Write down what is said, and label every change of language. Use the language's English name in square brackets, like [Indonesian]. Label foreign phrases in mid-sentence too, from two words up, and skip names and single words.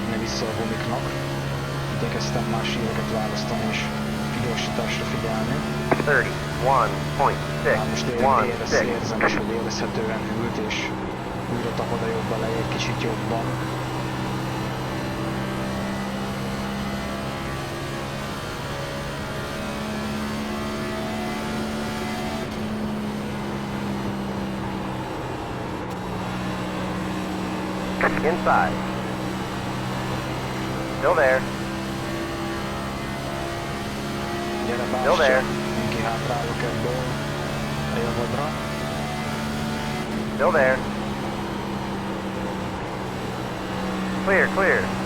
[Hungarian] vissza a gumiknak. Igyekeztem más híreket választani és kigyorsításra figyelni. 31.616. Már most érzem is, hogy érezhetően hűlt, és újra tapad a jobb elej egy kicsit jobban. [English] Inside. Still there. [Hungarian] Gyere [English] Still there. [Hungarian] bástya, én kihátrálok ebből a javadra. [English] Still there. Clear, clear.